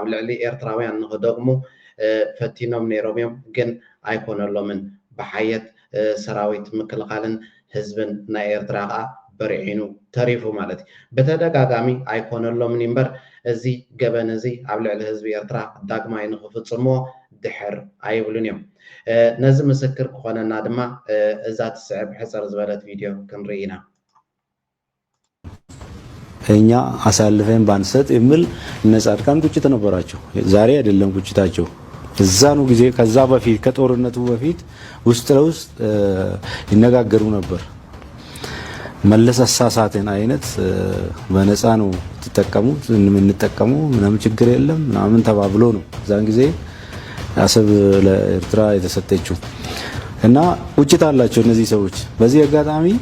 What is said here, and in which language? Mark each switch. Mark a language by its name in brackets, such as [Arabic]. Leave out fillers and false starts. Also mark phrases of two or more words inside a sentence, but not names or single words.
[Tigrinya] ልዕሊ ኤርትራውያን ንክደግሙ ፈቲኖም ነይሮም እዮም ግን ኣይኮነሎምን ብሓየት ሰራዊት ምክልኻልን ህዝብን ናይ ኤርትራ ከዓ በሪዒኑ ተሪፉ ማለት እዩ በተደጋጋሚ ኣይኮነሎምን እምበር እዚ ገበን እዚ ኣብ ልዕሊ ህዝቢ ኤርትራ ዳግማይ ንክፍፅምዎ ድሕር ኣይብሉን እዮም ነዚ ምስክር ክኾነና ድማ እዛ ትስዕብ ሕፅር ዝበለት ቪድዮ ክንርኢ ኢና [Amharic] እኛ አሳልፈን ባንሰጥ የሚል እነ ጻድቃን ቁጭት ነበራቸው። ዛሬ አይደለም ቁጭታቸው እዛኑ ጊዜ ከዛ በፊት ከጦርነቱ በፊት ውስጥ ለውስጥ ይነጋገሩ ነበር። መለስ አሳሳትን አይነት በነፃ ነው ተጠቀሙት እንጠቀሙ ምንም ችግር የለም ምናምን ተባብሎ ነው ዛን ጊዜ አሰብ ለኤርትራ የተሰጠችው እና ቁጭት አላቸው እነዚህ ሰዎች። በዚህ አጋጣሚ